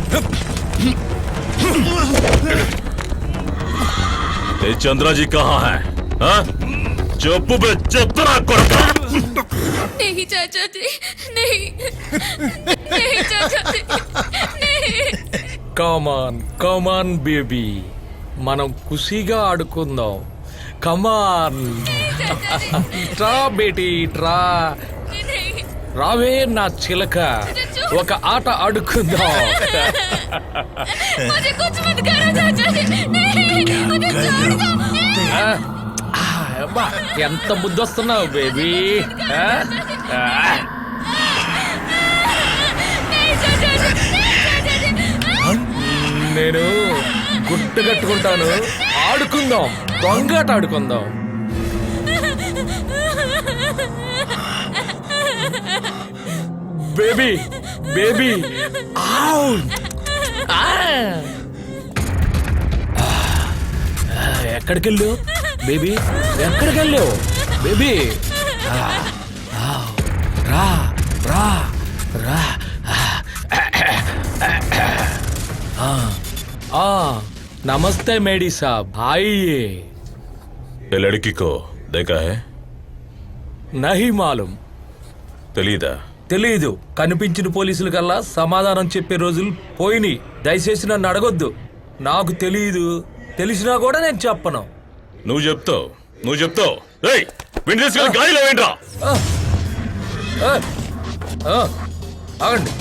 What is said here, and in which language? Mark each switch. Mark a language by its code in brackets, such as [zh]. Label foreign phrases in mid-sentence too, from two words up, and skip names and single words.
[hi] ये चंद्रा जी कहाँ है? हाँ? चुप्पू पे चित्रा कोड़का. नहीं चाचा जी, नहीं नहीं चाचा जी, नहीं. [te] కమాన్ బేబీ, మనం ఖుషిగా ఆడుకుందాం. కమాన్. ట్రా బేటీ ట్రా. రావే నా చిలక, ఒక ఆట ఆడుకుందాం. [hi] मुझे कुछ मत करो चाचा जी, नहीं मुझे छोड़ दो. [te] అబ్బా, ఎంత ముద్దొస్తున్నావు బేబీ. [hi] नहीं चाचा जी, नहीं चाचा जी. [te] నేను గుట్టు కట్టుకుంటాను. ఆడుకుందాం, దొంగాట ఆడుకుందాం. బేబీ బేబీ. ఎక్కడికి వెళ్ళావు బేబీ? ఎక్కడికి వెళ్ళావు బేబీ? రా రా రా. [hi] नमस्ते मेडी साहब, आइए. ये लड़की को देखा है? नहीं मालूम. [te] తెలీదా? తెలీదు. కనిపించిన పోలీసుల కల్లా సమాధానం చెప్పే రోజులు పోయినాయి. దయచేసి నన్ను అడగొద్దు. నాకు తెలీదు. తెలిసినా కూడా నేను చెప్పను. నువ్వు చెప్తావు, నువ్వు చెప్తావు. ఏయ్, విండి తీసుకెళ్ళి గాలిలో వేయండిరా. ఆగండి.